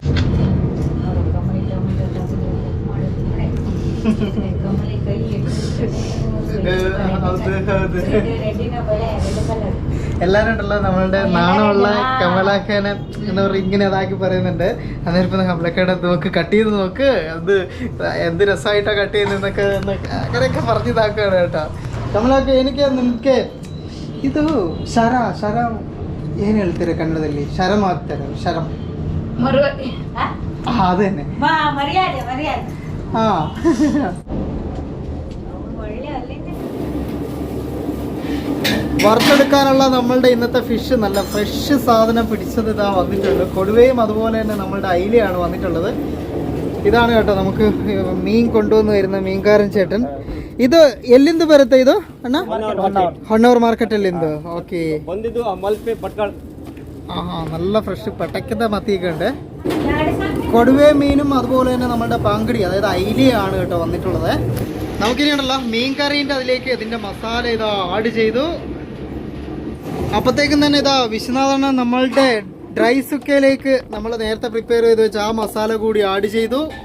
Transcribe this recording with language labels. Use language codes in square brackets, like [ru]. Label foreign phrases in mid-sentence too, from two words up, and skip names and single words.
[ml] എല്ലാവരും ഉണ്ടല്ലോ നമ്മളുടെ നാണമുള്ള കമലാക്കാനെ എന്താ പറയുക ഇങ്ങനെ ഇതാക്കി പറയുന്നുണ്ട്. അന്നേരം ഇപ്പം കമലക്കയുടെ നോക്ക് കട്ട് ചെയ്ത് നോക്ക്, അത് എന്ത് രസമായിട്ടാണ് കട്ട് ചെയ്യുന്നതെന്നൊക്കെ അങ്ങനെയൊക്കെ പറഞ്ഞ് ഇതാക്കുകയാണ് കേട്ടോ. [kn] ಕಮಲಾಕ ಏನಕ್ಕೆ ನಿಮಗೆ ಇದು ಶರ ಏನು ಹೇಳ್ತೀರಾ ಕನ್ನಡದಲ್ಲಿ? ಶರಂ ಆಗ್ತಾರೆ, ಶರಂ അതന്നെ. [ml] ആ വറുത്തെടുക്കാനുള്ള നമ്മളുടെ ഇന്നത്തെ ഫിഷ് നല്ല ഫ്രഷ് സാധനം പിടിച്ചത് ഇതാ വന്നിട്ടുണ്ട്. കൊടുവയും അതുപോലെ തന്നെ നമ്മളുടെ അയിലയാണ് വന്നിട്ടുള്ളത്. ഇതാണ് കേട്ടോ നമുക്ക് മീൻ കൊണ്ടുവന്ന് വരുന്ന മീൻകാരൻ ചേട്ടൻ. [kn] ಇದು ಎಲ್ಲಿಂದ ಬರುತ್ತೆ ಇದು ಅಣ್ಣ? ಹೊನ್ನವರ ಮಾರ್ಕೆಟ್ ಅಲ್ಲಿಂದ. ಓಕೆ, [ml] നല്ല ഫ്രഷ് പട്ടക്കത്തെ മത്തിയൊക്കെ ഉണ്ട്. കൊടുവേ മീനും അതുപോലെ തന്നെ നമ്മളുടെ പാങ്കടി അതായത് അയിലയാണ് കേട്ടോ വന്നിട്ടുള്ളത്. നമുക്കിനിയുണ്ടല്ലോ മീൻ കറീൻ്റെ അതിലേക്ക് ഇതിൻ്റെ മസാല ഇതാ ആഡ് ചെയ്തു. അപ്പോഴത്തേക്കും തന്നെ ഇതാ വിശ്വനാഥണ്ണ നമ്മളുടെ [en] dry sukka [ml] നമ്മൾ നേരത്തെ പ്രിപ്പയർ ചെയ്ത് വെച്ച ആ മസാല കൂടി ആഡ് ചെയ്തു.